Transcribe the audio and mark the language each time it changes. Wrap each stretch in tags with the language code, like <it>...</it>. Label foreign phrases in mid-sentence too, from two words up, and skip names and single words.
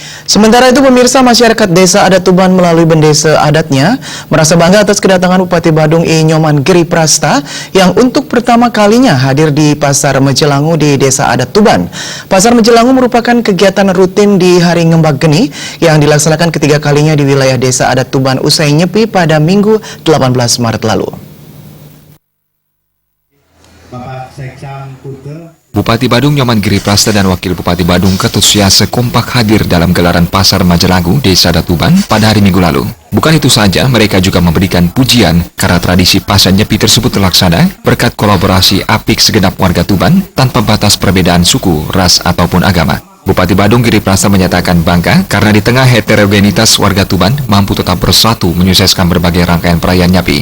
<id>Sementara itu pemirsa, masyarakat Desa Adat Tuban melalui bendesa adatnya merasa bangga atas kedatangan Bupati Badung I Nyoman Giri Prasta yang untuk pertama kalinya hadir di Pasar Majelangu di Desa Adat Tuban. Pasar Majelangu merupakan kegiatan rutin di Hari Ngembak Geni yang dilaksanakan ketiga kalinya di wilayah Desa Adat Tuban usai nyepi pada Minggu 18 Maret lalu. Bupati Badung Nyoman Giri Prasta dan Wakil Bupati Badung Ketut Syase kompak hadir dalam gelaran Pasar Majelangu Desa Adat Tuban pada hari Minggu lalu. Bukan itu saja, mereka juga memberikan pujian karena tradisi pasar nyepi tersebut terlaksana berkat kolaborasi apik segenap warga Tuban tanpa batas perbedaan suku, ras, ataupun agama. Bupati Badung Giri Prasta menyatakan bangga karena di tengah heterogenitas warga Tuban mampu tetap bersatu menyukseskan berbagai rangkaian perayaan nyepi.</id>